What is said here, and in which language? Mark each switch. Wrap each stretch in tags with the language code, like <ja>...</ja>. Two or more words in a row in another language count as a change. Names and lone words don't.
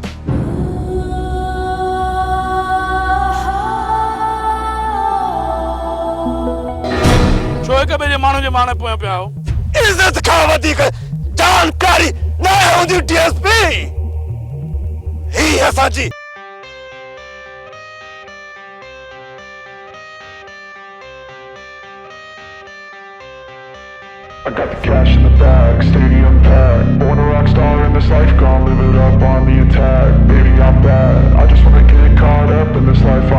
<sd>छो हिक ॿिए जे माण्हू जे माणे पोयां पिया आहियो? इज़त खां वधीक जानकारी न हूंदी डीएसपी। ही असांजी</sd> <en>I got the cash in the bag, stadium packed. Born a rock star in this life, gon' live it up on the attack. Baby, I'm bad, I just wanna get caught up in this life.</en>